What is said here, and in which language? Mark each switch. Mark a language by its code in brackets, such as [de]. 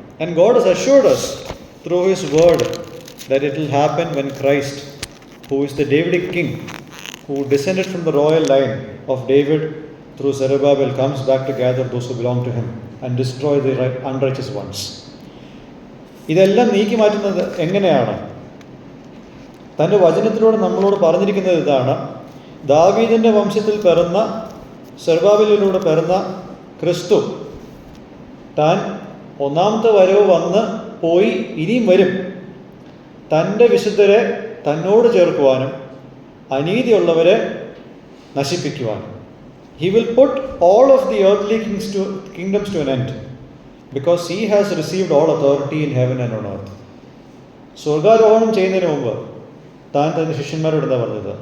[en] And God has assured us through his word that it will happen when Christ, who is the Davidic king, who descended from the royal line of David through Zerubbabel, comes back to gather those who belong to him and destroy the unrighteous ones. [ml] ഇതെല്ലാം നീക്കി മാറ്റുന്നത് എങ്ങനെയാണ്? തൻ്റെ വചനത്തിലൂടെ നമ്മളോട് പറഞ്ഞിരിക്കുന്നത് ഇതാണ്: ദാവീദിൻ്റെ വംശത്തിൽ പിറന്ന, സെറുബ്ബാബേലിലൂടെ പിറന്ന ക്രിസ്തു താൻ ഒന്നാമത്തെ വരവ് വന്ന് പോയി ഇനിയും വരും. തൻ്റെ വിശുദ്ധരെ തന്നോട് ചേർക്കുവാനും അനീതിയുള്ളവരെ നശിപ്പിക്കുവാനും. [en] He will put all of the earthly kingdoms to an end because he has received all authority in heaven and on earth. [ml] സ്വർഗാരോഹണം ചെയ്യുന്നതിന് മുമ്പ് താൻ തൻ്റെ ശിഷ്യന്മാരോട് എന്താ പറഞ്ഞത്?